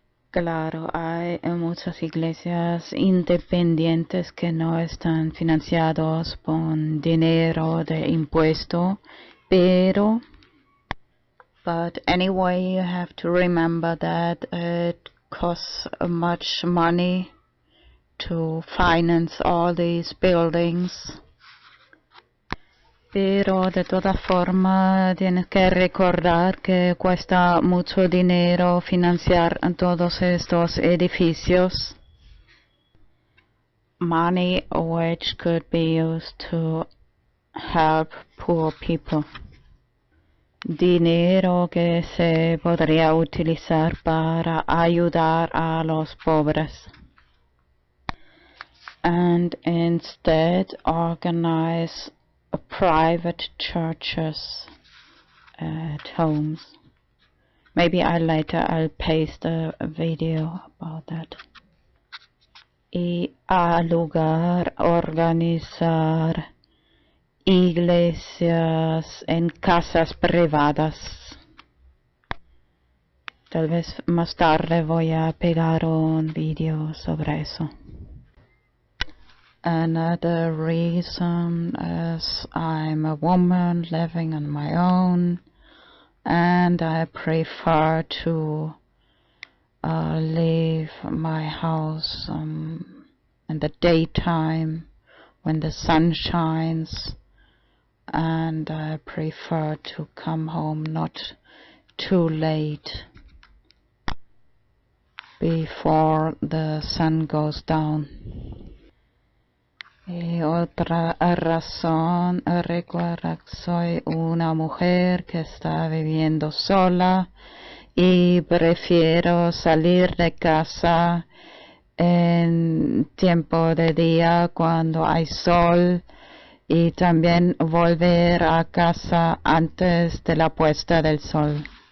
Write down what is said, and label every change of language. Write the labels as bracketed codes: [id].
[es] claro, hay muchas iglesias independientes que no están financiados con dinero de impuesto, pero [en] but anyway, you have to remember that it costs much money to finance all these buildings. [es] Pero de todas formas tienes que recordar que cuesta mucho dinero financiar todos estos edificios. [en] Money which could be used to help poor people. [es] Dinero que se podría utilizar para ayudar a los pobres. [en] And instead organize private churches at homes. Maybe I'll paste a video about that. [es] Y al lugar organizar iglesias en casas privadas. Tal vez más tarde voy a pegar un video sobre eso. [en] Another reason is I'm a woman living on my own, and I prefer to leave my house in the daytime when the sun shines, and I prefer to come home not too late before the sun goes down. [es] Y otra razón, recuerda que soy una mujer que está viviendo sola y prefiero salir de casa en tiempo de día cuando hay sol y también volver a casa antes de la puesta del sol.